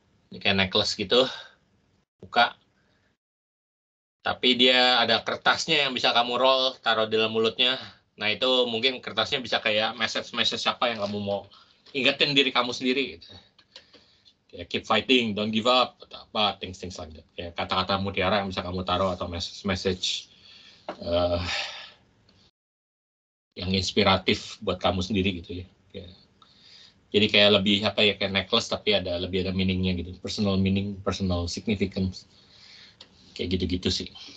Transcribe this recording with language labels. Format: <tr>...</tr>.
<id>Ini kayak necklace gitu, buka. Tapi dia ada kertasnya yang bisa kamu roll, taruh di dalam mulutnya. Nah itu mungkin kertasnya bisa kayak message apa yang kamu mau ingetin diri kamu sendiri. Gitu. Kayak</id> <en>keep fighting, don't give up,</en> <id>atau apa,</id> <en>things like that.</en> <id>Kayak kata-kata mutiara yang bisa kamu taruh atau message yang inspiratif buat kamu sendiri gitu ya. Jadi kayak lebih apa ya, kayak necklace tapi lebih ada meaningnya gitu,</id> <en>personal meaning, personal significance,</en> <id>kayak gitu-gitu sih.</id>